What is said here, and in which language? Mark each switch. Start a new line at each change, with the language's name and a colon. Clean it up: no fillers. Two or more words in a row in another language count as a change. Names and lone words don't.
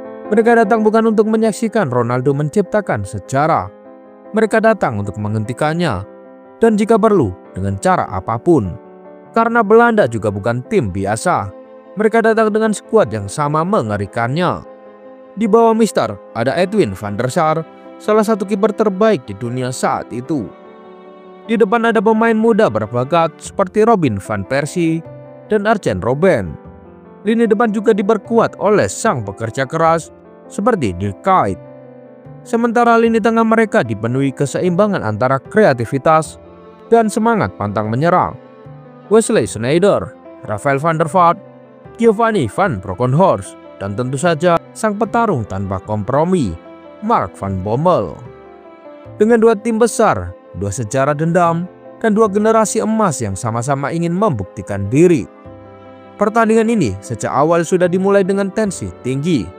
Indonesian: Mereka datang bukan untuk menyaksikan Ronaldo menciptakan sejarah. Mereka datang untuk menghentikannya, dan jika perlu dengan cara apapun. Karena Belanda juga bukan tim biasa. Mereka datang dengan skuad yang sama mengerikannya. Di bawah Mister ada Edwin van der Sar, salah satu kiper terbaik di dunia saat itu. Di depan ada pemain muda berbakat seperti Robin van Persie dan Arjen Robben. Lini depan juga diperkuat oleh sang pekerja keras seperti Dirk Kuyt. Sementara lini tengah mereka dipenuhi keseimbangan antara kreativitas dan semangat pantang menyerang. Wesley Sneijder, Rafael van der Vaart, Giovanni van Bronckhorst, dan tentu saja sang petarung tanpa kompromi, Mark van Bommel. Dengan dua tim besar, dua sejarah dendam, dan dua generasi emas yang sama-sama ingin membuktikan diri. Pertandingan ini sejak awal sudah dimulai dengan tensi tinggi.